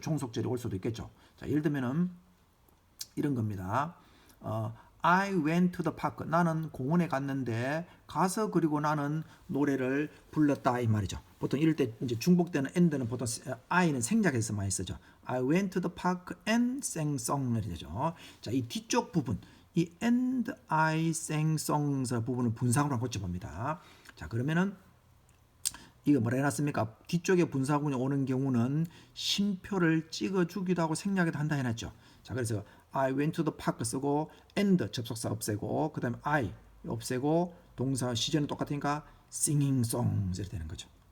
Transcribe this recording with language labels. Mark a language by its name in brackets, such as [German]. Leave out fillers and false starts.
[Korean] 종속절이 올 수도 있겠죠. 자, 예를 들면은 이런 겁니다. [English] I went to the park. [Korean] 나는 공원에 갔는데 가서 그리고 나는 노래를 불렀다 이 말이죠. 보통 이럴 때 이제 중복되는 and는 보통 I는 생략해서 많이 쓰죠. [English] I went to the park and sang song [Korean] 이렇게 되죠. 자, 이 뒤쪽 부분, 이 [English] and I sang songs [Korean] 부분을 분사구문으로 고쳐봅니다. 자, 그러면은 이거 뭐라 해놨습니까? 뒤쪽에 분사구문이 오는 경우는 쉼표를 찍어주기도 하고 생략해도 한다 해놨죠. 자, 그래서 [English] I went to the park [Korean] 쓰고 and 접속사 없애고, 그 다음에 I 없애고, 동사 시제는 똑같으니까 [English] singing songs [Korean] 이렇게 되는 거죠.